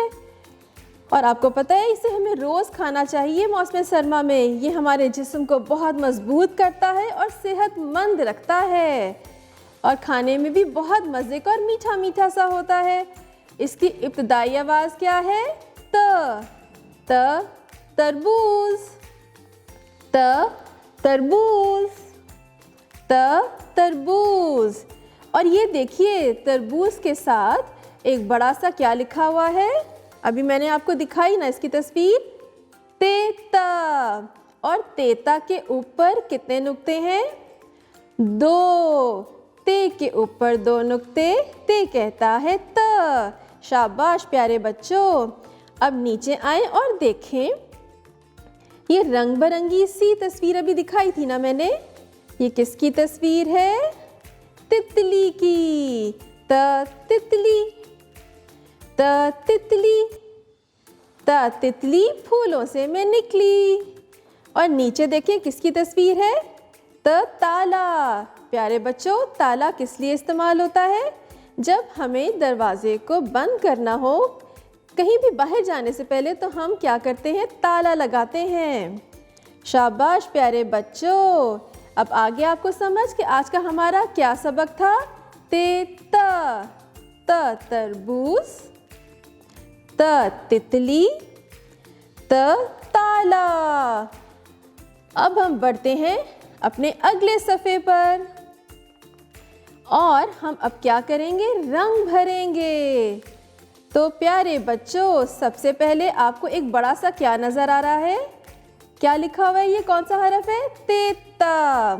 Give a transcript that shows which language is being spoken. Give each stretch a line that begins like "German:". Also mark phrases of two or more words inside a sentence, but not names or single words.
Urdu: اور آپ کو پتا ہے اسے ہمیں روز کھانا چاہیے موسم سرما میں. یہ ہمارے جسم کو بہت مضبوط کرتا ہے اور صحت مند رکھتا ہے، اور کھانے میں بھی بہت مزے کا اور میٹھا میٹھا سا ہوتا ہے. اس کی ابتدائی آواز کیا ہے? ت۔ ت تربوز. ت تربوز. ت تربوز. اور یہ دیکھیے تربوز کے ساتھ ایک بڑا سا کیا لکھا ہوا ہے? ابھی میں نے آپ کو دکھائی نا اس کی تصویر، تیتا. اور تیتا کے اوپر کتنے نقطے ہیں? دو. تے کے اوپر دو نقطے، تے کہتا ہے ت. شاباش پیارے بچوں. اب نیچے آئے اور دیکھیں، یہ رنگ برنگی سی تصویر ابھی دکھائی تھی نا میں نے. یہ کس کی تصویر ہے؟ تتلی کی. ت تتلی۔ ت تتلی. ت تتلی پھولوں سے میں نکلی. اور نیچے دیکھیے کس کی تصویر ہے? ت تالا. پیارے بچوں، تالا کس لیے استعمال ہوتا ہے? جب ہمیں دروازے کو بند کرنا ہو، کہیں بھی باہر جانے سے پہلے، تو ہم کیا کرتے ہیں? تالا لگاتے ہیں۔ شاباش پیارے بچوں. اب آگے آپ کو سمجھ کہ آج کا ہمارا کیا سبق تھا? تے ت۔ ت تربوز. ت تتلی۔ ت تالا. اب ہم بڑھتے ہیں اپنے اگلے صفحے پر، اور ہم اب کیا کریں گے? رنگ بھریں گے. تو پیارے بچوں، سب سے پہلے آپ کو ایک بڑا سا کیا نظر آ رہا ہے? کیا لکھا ہوا ہے؟ یہ کون سا حرف ہے؟ تیتا.